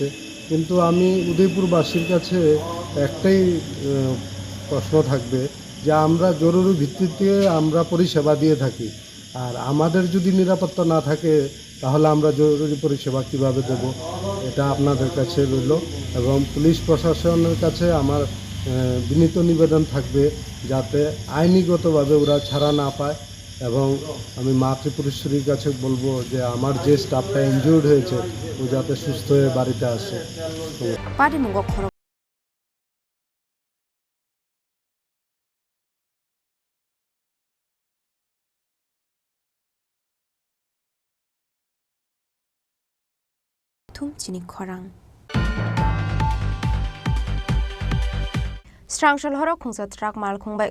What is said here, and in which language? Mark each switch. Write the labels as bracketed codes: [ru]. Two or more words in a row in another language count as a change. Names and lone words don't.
[bn] কিন্তু আমি উদয়পুরবাসীর কাছে একটাই প্রশ্ন থাকবে যে আমরা জরুরি ভিত্তিতে আমরা পরিষেবা দিয়ে থাকি, আর আমাদের যদি নিরাপত্তা না থাকে তাহলে আমরা জরুরি পরিষেবা কীভাবে দেব, এটা আপনাদের কাছে রইল। এবং পুলিশ প্রশাসনের কাছে আমার বিনীত নিবেদন থাকবে যাতে আইনিগতভাবে ওরা ছাড়া না পায়। এবং আমি মা ত্রিপুরেশ্বরীর কাছে বলবো যে আমার যে স্টাফটা ইনজুর্ড হয়েছে ও যাতে সুস্থ হয়ে বাড়িতে আসে। [trp] Chini Khorang Strangshal horo khungsa truck mal khungbai